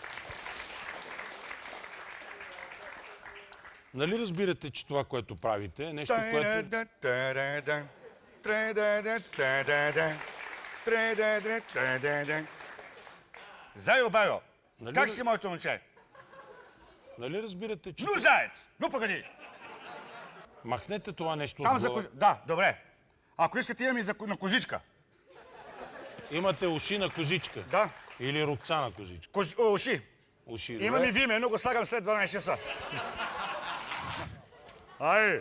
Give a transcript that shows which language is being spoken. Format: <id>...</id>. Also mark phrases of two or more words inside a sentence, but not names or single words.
<bg>Нали разбирате, че това, което правите, е нещо, което... Зайо, байо. Нали Как раз- си, моето момче? Нали разбирате, че...</bg> <ru>Ну, заец! Ну, погоди!</ru> <bg>Махнете това нещо Там от за глава. Да, добре. Ако искате, имам и на кожичка. Имате уши на кожичка. Да. Или рукца на кожичка. Уши. Уши. Имам добре. и виме, но го слагам след 12 часа. Ай,</bg>